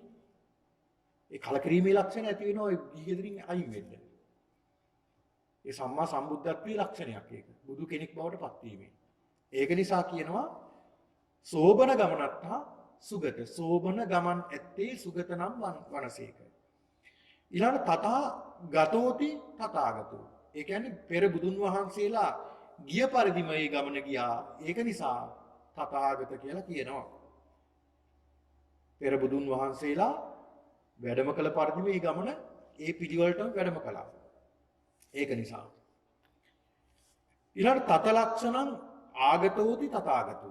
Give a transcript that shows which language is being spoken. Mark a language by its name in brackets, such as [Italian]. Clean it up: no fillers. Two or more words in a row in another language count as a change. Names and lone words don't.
[Sinhala] ඒ කලකිරීමේ ලක්ෂණ ඇති වෙනවා ගිහි ගෙදරින් අයින් වෙන්න. ඒ සම්මා සම්බුද්ධත්වයේ ලක්ෂණයක් ඒක. බුදු කෙනෙක් බවට පත් වීමේ. ඒක නිසා කියනවා [Pali] සෝබන ගමනත්හා සුගත. [Sinhala] සෝබන ගමන් ඇත්තේ සුගත නම් වනසේක. [Pali] ඊළඟ තථා ගතෝති තථාගතෝ. [Sinhala] ඒ කියන්නේ පෙර බුදුන් වහන්සේලා ගිය පරිදිම මේ ගමන ගියා. ඒක නිසා තථාගත කියලා කියනවා. පෙර බුදුන් වහන්සේලා වැඩම කළ පරිදි මේ ගමන ඒ පිළිවෙලටම වැඩම කළා. ඒක නිසා. ඊළඟ [Pali] තත ලක්ෂණං ආගතෝති තථාගතෝ.